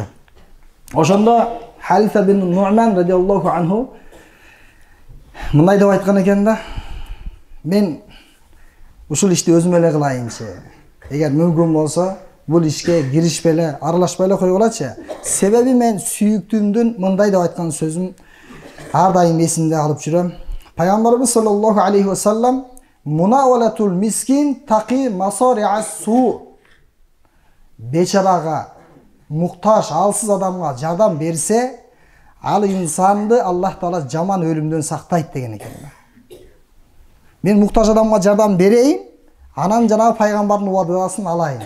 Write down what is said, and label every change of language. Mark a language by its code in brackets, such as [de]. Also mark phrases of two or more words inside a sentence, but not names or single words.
[ky] Ошондо Хариса бин Ну'ман [ar] رضي الله عنه [ky] мындай деп айткан экен да. Мен ушул ишти өзүм эле кылайынчы. Эгер мүмкүн болсо, бул ишке киришпей эле, аралашпай эле койгулачы. Себеби мен сүйүктүүмдүн мындай деп айткан сөзүн ар дайым эсимде алып жүрөм. [ar] Пайгамбарыбыз صلى الله عليه وسلم مناولة المسكين تقي مصارع السوء. [ky] Бечарага, муктаж, алсыз адамга жардам берсе, ал инсанды Аллах Таала жаман өлүмдөн сактайт деген экен. Мен муктаж адамга жардам берейин, анан жанагы пайгамбардын убадысын алайын.